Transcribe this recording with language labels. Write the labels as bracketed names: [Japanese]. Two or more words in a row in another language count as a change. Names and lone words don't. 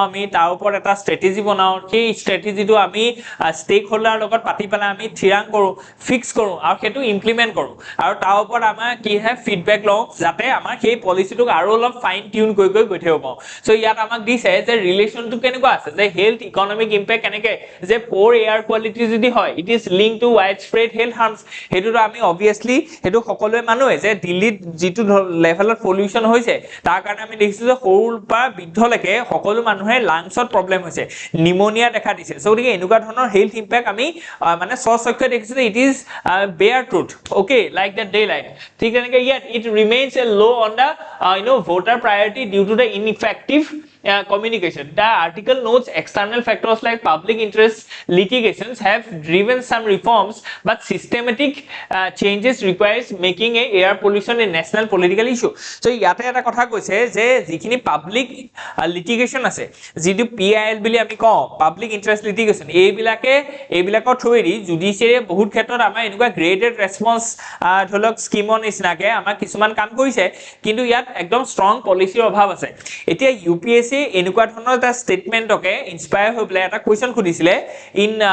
[Assamese] আমি তাৰ ওপৰত এটা ষ্ট্ৰেটেজি বনাও সেই ষ্ট্ৰেটেজিটো আমি [English] stake holder [Assamese] লগত পাতি পেলাই আমি থিৰাং কৰো ফিক্স কৰো আৰু হেতু ইমপ্লিমেন্ট কৰো আৰু তাৰ ওপৰত আমাৰ কি হয় ফিডব্যাক লও যাতে আমাৰ সেই পলিচিটোক আৰু অলপ [English] fine tune [Assamese] কৰি গৈ থাকিব পাও সো ইয়াত আমাক দিছে যে ৰিলেশনটো কেনেকুৱা আছে যে [English] health economic impact [Assamese] কেনেকে যে পোৰ এয়াৰ কোৱালিটি যদি হয় [English] it is link to wide spread health harms [Assamese] হেতুটো আমি অবভিয়াসলি হেতু সকলোৱে মানুহে যে দিল্লীত যেটো লেভেলত পলিউশন হৈছে তাৰ কাৰণে আমি দেখিছো যে সৰুৰ পৰা বৃদ্ধলৈকে সকলো মানুহে লাংছত প্ৰবলেম হৈছে নিউমোনিয়া দেখা দিছে সো গতিকে এনেকুৱা ধৰণৰ [English] health impact [Assamese] আমি মানে স্বচক্ষে দেখিছো [English] it is bare truth okay like the day light [Assamese] ঠিক তেনেকৈ [English] yet it remains a low on the voter priority due to the ineffective communication. The article notes external factors like public interest litigations have driven some reforms, but systematic changes requires making air pollution a national political issue. [Assamese] So ইয়াতে এটা কথা কৈছে যে যিখিনি [English] public litigation [Assamese] আছে যেটো PIL বুলি আমি কওঁ [English] public interest litigation [Assamese] এইবিলাকৰ থ্ৰুৱেদি জুডিচিয়াৰে বহুত ক্ষেত্ৰত আমাৰ এনেকুৱা [English] graded response [Assamese] ধৰক স্কিমৰ নিচিনাকে আমাৰ কিছুমান কাম কৰিছে কিন্তু ইয়াত একদম ষ্ট্ৰং পলিচিৰ অভাৱ আছে এতিয়া UPSC এনেকুৱা ধৰণৰ এটা ষ্টেটমেন্টকে ইনস্পায়াৰ হৈ প্লে এটা কোৱেশ্চন খুদিছিলে ইন